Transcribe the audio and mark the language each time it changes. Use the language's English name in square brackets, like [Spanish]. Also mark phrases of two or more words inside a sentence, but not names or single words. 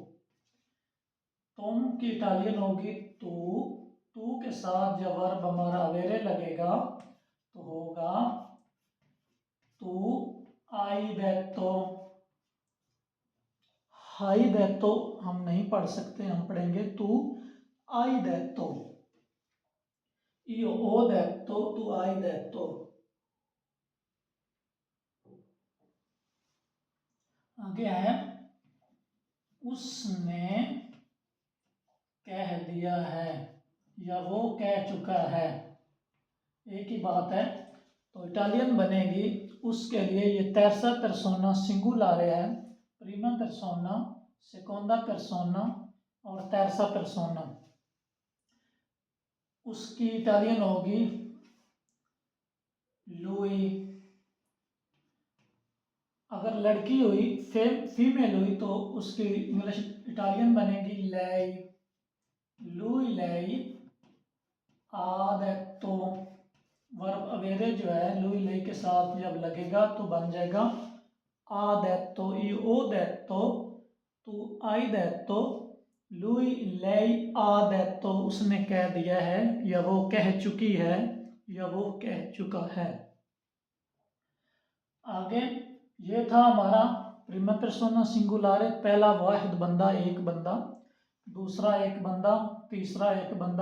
[Urdu] تم کی اٹالین ہوگی تو، تو کے ساتھ جب ورب ہمارا اویرے لگے گا تو ہوگا [Italian] tu hai detto. hai detto [Urdu] ہم نہیں پڑھ سکتے، ہم پڑھیں گے [Italian] tu hai detto, io ho detto, tu hai detto। [Urdu] آگے ہے اس نے کہہ دیا ہے یا وہ کہہ چکا ہے، ایک ہی بات ہے. تو اٹالین بنے گی اس کے لیے، یہ [Italian] terza persona singolare [Urdu] है, [Italian] प्रीमा persona, seconda persona और terza persona। [Urdu] اس کی اٹالین ہوگی لوئی. اگر لڑکی ہوئی، فیمیل ہوئی، تو اس کی انگلش اٹالین بنے گی [Italian] lei, lui, lei ha detto। [Urdu] ورب اویرے جو ہے [Italian] lui lei [Urdu] کے ساتھ جب لگے گا تو بن جائے گا [Italian] ha detto, io ho detto, tu hai detto, lui lei ha detto, [Urdu] اس نے کہہ دیا ہے یا وہ کہہ چکی ہے یا وہ کہہ چکا ہے. آگے یہ تھا ہمارا [Italian] prima persona singolare, [Urdu] پہلا واحد بندہ، ایک بندہ، دوسرا ایک بندہ، تیسرا ایک بندہ.